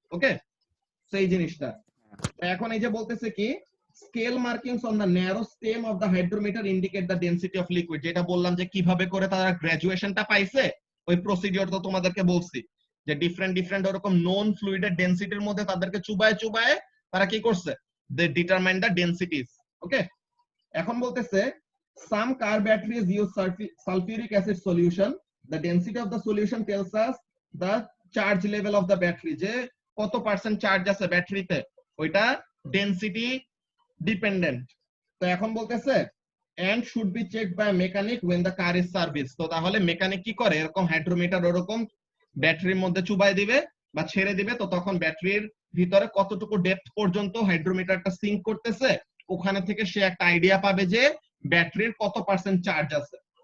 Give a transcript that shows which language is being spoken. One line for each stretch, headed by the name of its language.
Bangla: ওকে, সেই জিনিসটা। এখন এই যে বলতেছে কি,
English: scale markings on the narrow stem of the hydrometer indicate the density of liquid,
Bangla: যেটা বললাম যে কিভাবে করে তারা গ্রাজুয়েশনটা পাইছে, ওই প্রসিডিওর তো তোমাদেরকে বলছি যে ডিফারেন্ট ডিফারেন্ট ওরকম নন ফ্লুইডের ডেনসিটির মধ্যে তাদেরকে চুবায় চুবায় তারা কি করছে,
English: They determine the densities.
Bangla: ওকে, এখন বলতেছে
English: some car batteries use sulfuric acid solution, the density of the solution tells us the charge level of the battery,
Bangla: যে কত পার্সেন্ট চার্জ আছে ব্যাটারিতে, ওইটা ডেনসিটি ডিপেন্ডেন্ট। তো এখন বলতেছে
English: and should be checked by mechanic when the car is serviced,
Bangla: তো তাহলে মেকানিক কি করে, এরকম হাইড্রোমিটার ওরকম ব্যাটারির মধ্যে চুবাই দিবে বা ছেড়ে দিবে, তো তখন ব্যাটারির ভিতরে কতটুকু ডেপথ পর্যন্ত হাইড্রোমিটারটা সিঙ্ক করতেছে, ওখানে থেকে সে একটা আইডিয়া পাবে যে ব্যাটারির কত পার্সেন্ট চার্জ আছে।